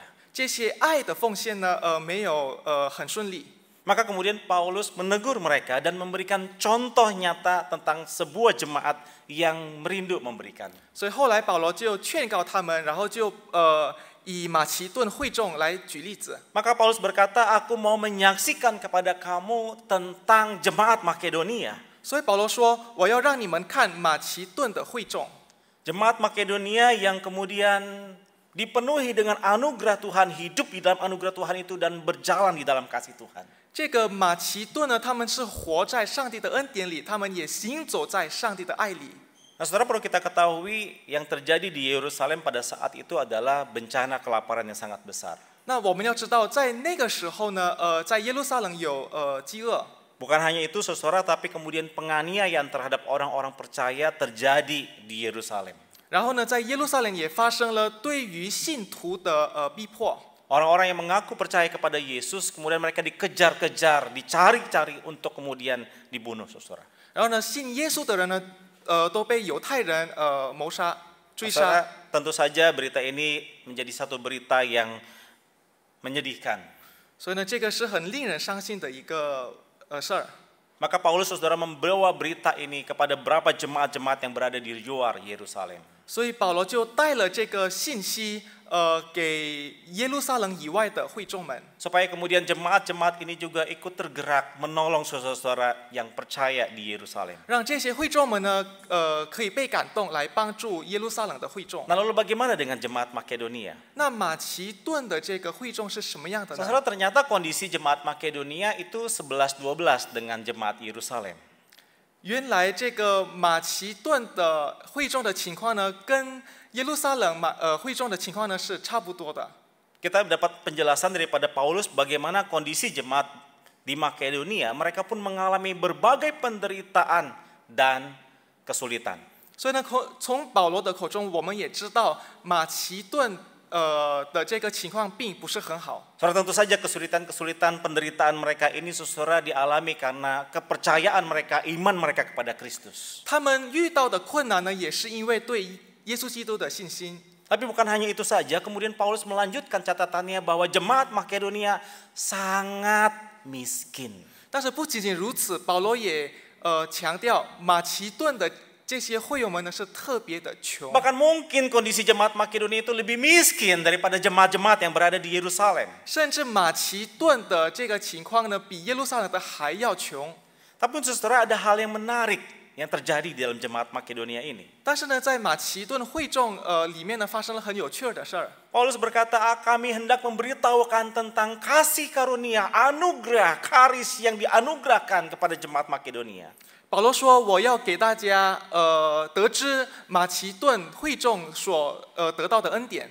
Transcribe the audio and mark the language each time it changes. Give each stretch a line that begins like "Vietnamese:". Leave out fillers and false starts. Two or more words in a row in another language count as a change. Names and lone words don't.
Chinese: 这些爱的奉献呢，没有很顺利。
Indonesian: Maka kemudian Paulus menegur mereka dan memberikan contoh nyata tentang sebuah jemaat yang merindu memberikan.
Chinese: 所以后来保罗就劝告他们，然后就以马其顿会众来举例子。
Indonesian: Maka Paulus berkata, aku mau menyaksikan kepada kamu tentang jemaat Makedonia.
Chinese: 所以保罗说，我要让你们看马其顿的会众。
Indonesian: Jemaat Makedonia yang kemudian dipenuhi dengan anugerah Tuhan, hidup di dalam anugerah Tuhan itu dan berjalan di dalam kasih Tuhan.
Chinese: 这个马其顿呢，他们是活在上帝的恩典里，他们也行走在上帝的爱里。
Indonesian: Nah, saudara, perlu kita ketahui yang terjadi di Yerusalem pada saat itu adalah bencana kelaparan yang sangat besar.
Chinese: 那我们要知道，在那个时候呢，在耶路撒冷有饥饿。
Indonesian: Bukan hanya itu, saudara, tapi kemudian penganiayaan terhadap orang-orang percaya terjadi di Yerusalem.
Chinese: 然后呢，在耶路撒冷也发生了对于信徒的逼迫。
Indonesian: Orang-orang yang mengaku percaya kepada Yesus, kemudian mereka dikejar-kejar, dicari-cari untuk kemudian dibunuh, saudara.
Chinese: 然后呢，信耶稣的人呢，都被犹太人谋杀、追
Indonesian: Saudara,
Chinese: 杀。
Indonesian: tentu saja berita ini menjadi satu berita yang menyedihkan.
Chinese: 所以呢，这个是很令人伤心的一个事儿。
Indonesian: Maka Paulus, saudara, membawa berita ini kepada beberapa jemaat-jemaat yang berada di luar Yerusalem.
Chinese: 所以保罗就带了这个信息，给耶路撒冷以外的会众们，
Indonesian: Supaya kemudian jemaat-jemaat ini juga ikut tergerak menolong saudara-saudara yang percaya di Yerusalem.
Chinese: 让这些会众们呢，可以被感动来帮助耶路撒冷的会众。
Indonesian: Nah, lalu bagaimana dengan jemaat Makedonia?
Chinese: 那马其顿的这个会众是什么样的呢？
Indonesian: Saudara, ternyata kondisi jemaat Makedonia itu 11-12 dengan jemaat Yerusalem.
Chinese: 原来这个马其顿的会众的情况呢，跟耶路撒冷会众的情况呢是差不多的。
Indonesian: Kita dapat penjelasan daripada Paulus bagaimana kondisi jemaat di Makedonia, mereka pun mengalami berbagai penderitaan dan kesulitan.
Chinese: 所以呢，从保罗的口中，我们也知道马其顿的这个情况并不是很好。
Indonesian: Saudara, tentu saja kesulitan-kesulitan penderitaan mereka ini saudara dialami karena kepercayaan mereka, iman mereka kepada Kristus.
Chinese: 他们遇到的困难呢，也是因为对耶稣基督的信心。
Indonesian: Tapi bukan hanya itu saja, kemudian Paulus melanjutkan catatannya bahwa jemaat Makedonia sangat miskin.
Chinese: 但是不仅仅如此，保罗也强调马其顿的这些会友们呢是特别的穷，
Indonesian: Bahkan mungkin kondisi jemaat Makedonia itu lebih miskin daripada jemaat-jemaat yang berada di Yerusalem.
Chinese: 甚至马其顿的这个情况呢，比耶路撒冷的还要穷。
Indonesian: Tapi saudara, ada hal yang menarik yang terjadi di dalam jemaat Makedonia ini.
Chinese: 但是呢，在马其顿会众里面呢，发生了很有趣的事儿。
Indonesian: Paulus berkata, kami hendak memberitahukan tentang kasih karunia, anugerah, karis yang dianugerahkan kepada jemaat Makedonia.
Chinese: 保罗说：“我要给大家得知马其顿会众所得到的恩典。”